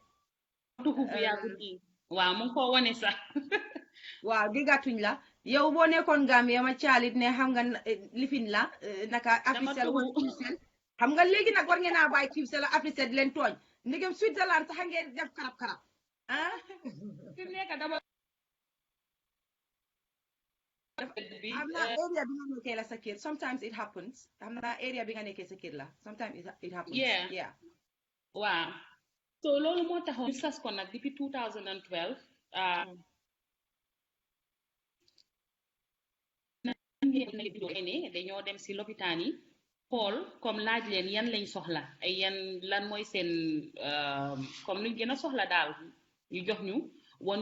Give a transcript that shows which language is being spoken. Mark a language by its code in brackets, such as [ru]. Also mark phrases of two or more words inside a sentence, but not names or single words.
[wo] tuxu bu yàggul gi waaw mu ngi ko wane sax waaw déggaatuñ la yow boo nekkoon Gambia ma caalit ne xam nga lifin la naka Africell wala Qcell xam nga léegi nag war ngeen a bàyyi Qcell la Africell di leen tooñ ndegem Switzerland sax ngeen def karab fi mu nekk dama xam naa area bi nga nekkee la sa kër [en] sometimes it happens [wo] xam naa area bi nga nekkee sa kër la [en] sometimes it happens [wo] yeah waaw so loolu moo taxoon ñu sas ko nag depuis 2012 dañoo dem si lopitaan yi xool comme laaj leen yan lañ soxla ay yan lan mooy seen comme luñ gën a soxla daal ñu jox ñu won